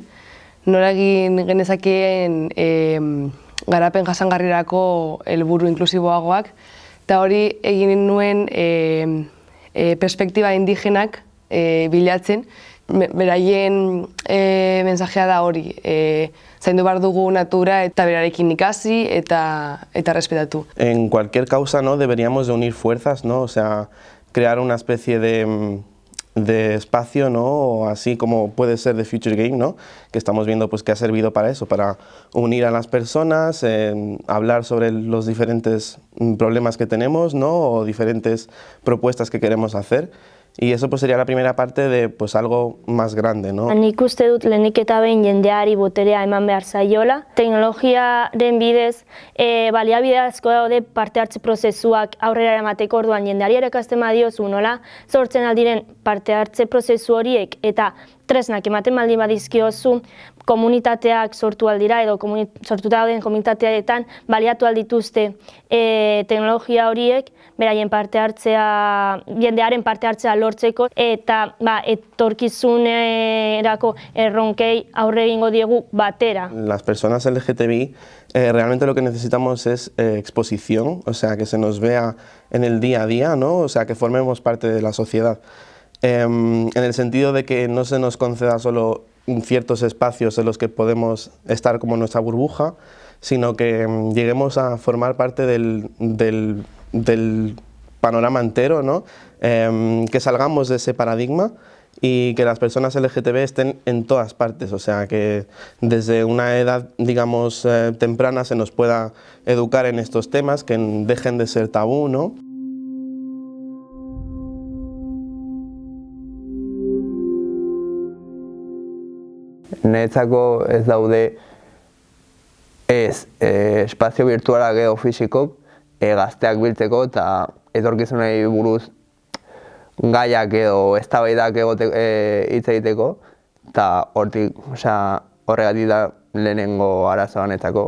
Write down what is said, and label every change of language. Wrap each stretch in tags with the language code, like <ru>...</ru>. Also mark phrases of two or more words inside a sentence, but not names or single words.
<eu>Nola egin genezakeen garapen jasangarrirako helburu inklusiboagoak, eta hori egin nuen perspektiba indigenak bilatzen. Beraien mensajea da hori, zaindu behar dugu natura eta berarekin ikasi eta respetatu.</eu> <es>En cualquier causa, ¿no? Deberíamos de unir fuerzas, ¿no? O sea, crear una especie de de espacio, ¿no? O así como puede ser The Future Game, ¿no? Que estamos viendo pues, que ha servido para eso, para unir a las personas, hablar sobre los diferentes problemas que tenemos, ¿no? O diferentes propuestas que queremos hacer. Y eso pues, sería la primera parte de pues, algo más grande, ¿no?</es> <eu>Nik uste dut lehenik eta behin jendeari boterea eman behar zaiola. Teknologiaren bidez baliabide asko daude parte hartze prozesuak aurrera eramateko, orduan jendeari erakasten badiozu nola sortzen aldiren parte hartze prozesu horiek eta tresnak ematen baldin badizkiozu, komunitateak sortu aldira edo sortuta dauden komunitateetan baliatu aldituzte teknologia horiek beraien parte hartzea, jendearen parte hartzea lortzeko eta etorkizunerako erronkei aurre egingo diegu batera.</eu> <es>Las personas LGTBI realmente lo que necesitamos es exposición, o sea, que se nos vea en el día a día, ¿no? O sea, que formemos parte de la sociedad. En el sentido de que no se nos conceda solo ciertos espacios en los que podemos estar como nuestra burbuja, sino que lleguemos a formar parte del panorama entero, ¿no? Que salgamos de ese paradigma y que las personas LGTB estén en todas partes, o sea, que desde una edad, digamos, temprana se nos pueda educar en estos temas, que dejen de ser tabú, ¿no?</es> <eu>Niretzako ez daude espazio virtualak edo fisikok gazteak biltzeko eta etorkizunei buruz gaiak edo eztabaidak hitz egiteko eta horregatik da lehenengo arazoa niretzako.</eu>